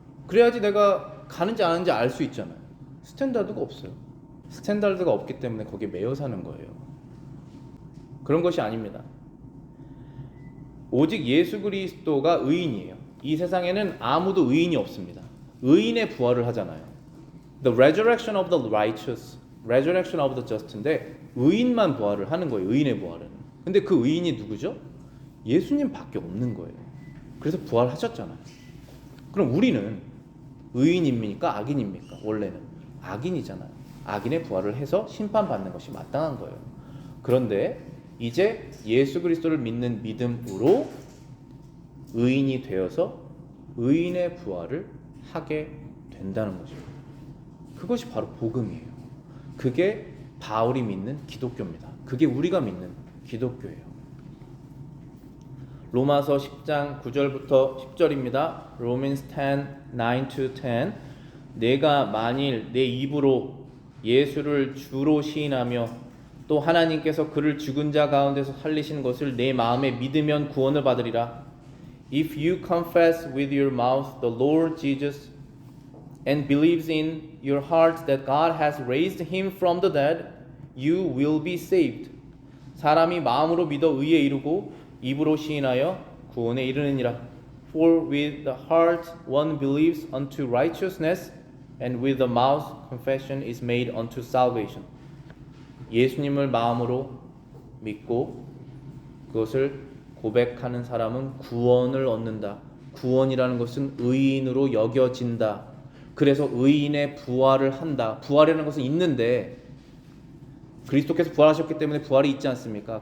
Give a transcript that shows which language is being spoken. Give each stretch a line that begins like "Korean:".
Korean: 그래야지 내가 가는지 안 하는지 알 수 있잖아요. 스탠다드가 없어요. 스탠다드가 없기 때문에 거기에 매여 사는 거예요. 그런 것이 아닙니다. 오직 예수 그리스도가 의인이에요. 이 세상에는 아무도 의인이 없습니다. 의인의 부활을 하잖아요.
English: The resurrection of the righteous, resurrection of the just인데
Korean: 의인만 부활을 하는 거예요. 의인의 부활은. 근데 그 의인이 누구죠? 예수님밖에 없는 거예요. 그래서 부활하셨잖아요. 그럼 우리는 의인입니까? 악인입니까? 원래는 악인이잖아요. 악인의 부활을 해서 심판받는 것이 마땅한 거예요. 그런데 이제 예수 그리스도를 믿는 믿음으로 의인이 되어서 의인의 부활을 하게 된다는 것입니다. 그것이 바로 복음이에요. 그게 바울이 믿는 기독교입니다. 그게 우리가 믿는 기독교예요. 로마서 10장 9절부터 10절입니다. Romans 10, 9-10 내가 만일 내 입으로 예수를 주로 시인하며 또 하나님께서 그를 죽은 자 가운데서 살리신 것을 내 마음에 믿으면 구원을 받으리라.
English: If you confess with your mouth the Lord Jesus and believes in your heart that God has raised him from the dead, you will be saved.
Korean: 사람이 마음으로 믿어 의에 이르고 입으로 시인하여 구원에 이르느니라.
English: For with the heart one believes unto righteousness, and with the mouth confession is made unto salvation.
Korean: 예수님을 마음으로 믿고 그것을 고백하는 사람은 구원을 얻는다. 구원이라는 것은 의인으로 여겨진다. 그래서 의인의 부활을 한다. 부활이라는 것은 있는데 그리스도께서 부활하셨기 때문에 부활이 있지 않습니까?